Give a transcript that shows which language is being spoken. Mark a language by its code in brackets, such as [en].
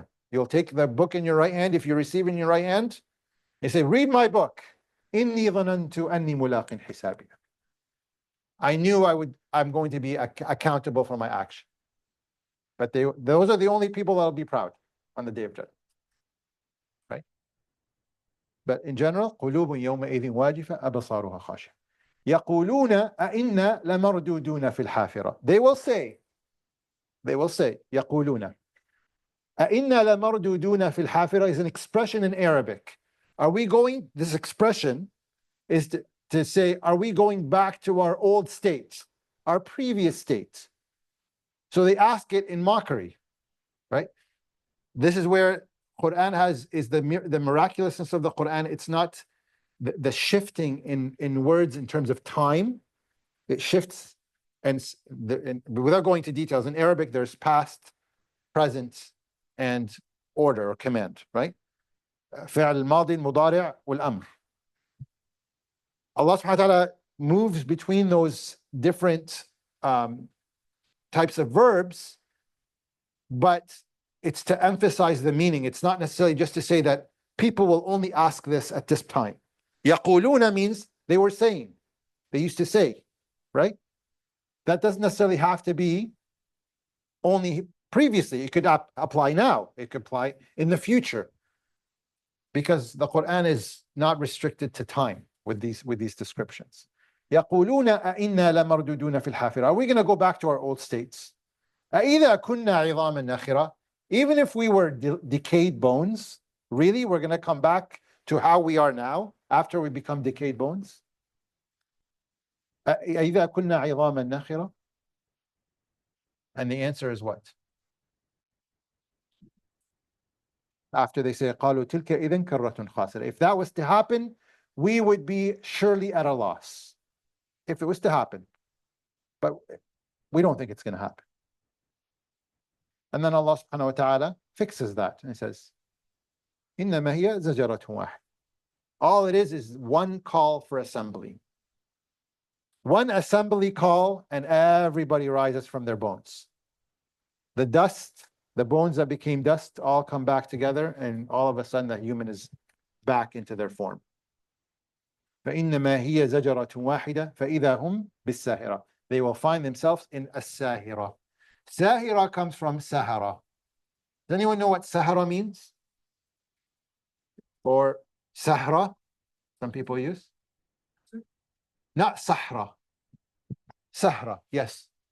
[en] You'll take the book in your right hand. If you receive it in your right hand, you say, read my book. [ar] إِنِّي ظَنَنْتُ أَنِّي مُلَاقٍ حِسَابِيَ. [en] I knew I'm going to be accountable for my action. But those are the only people that'll be proud on the Day of Judgment. Right? But in general, [ar] قُلُوبٌ يَوْمَئِذٍ وَاجِفَةٌ أَبْصَارُهَا خَاشِعَةٌ يَقُولُونَ أَإِنَّا لَمَرْدُودُونَ فِي الْحَافِرَةِ. [en] They will say, [ar] يَقُولُونَ أَإِنَّا لَمَرْدُودُونَ فِي الْحَافِرَةِ [en] is an expression in Arabic. This expression is to say, are we going back to our old state, our previous state? So they ask it in mockery, right? This is where Quran is the miraculousness of the Quran. It's not the shifting in words in terms of time. It shifts, and without going to details, in Arabic there's past, present, and order or command, right? [ar] فعل الماضي المضارع والأمر. [en] Allah subhanahu wa ta'ala moves between those different types of verbs, but it's to emphasize the meaning. It's not necessarily just to say that people will only ask this at this time. يقولون means they were saying, they used to say, right? That doesn't necessarily have to be only previously. It could apply now. It could apply in the future, because the Quran is not restricted to time with these descriptions. [ar] يقولون أئنا لمردودون في الحافرة. [en] Are we going to go back to our old states? [ar] أإذا كنا عظاما نخرة. [en] Even if we were decayed bones, really, we're going to come back to how we are now after we become decayed bones? [ar] أإذا كنا عظاما نخرة. [en] And the answer is what? After they say [ar] قالوا تلك إذن كرة خاسرة. [en] If that was to happen, we would be surely at a loss. If it was to happen. But we don't think it's going to happen. And then Allah subhanahu wa ta'ala fixes that and he says, [ar] إنما هي زجرة واحد. [en] All it is one call for assembly. One assembly call, and everybody rises from their bones. The dust, the bones that became dust, all come back together, and all of a sudden that human is back into their form. [ar] فإنما هي زجرة واحدة فإذا هم بالساهرة. [en] They will find themselves in as-sahira. Sahira comes from Sahara. Does anyone know what Sahara means? Or Sahra, some people use? Not Sahra. Sahra, yes.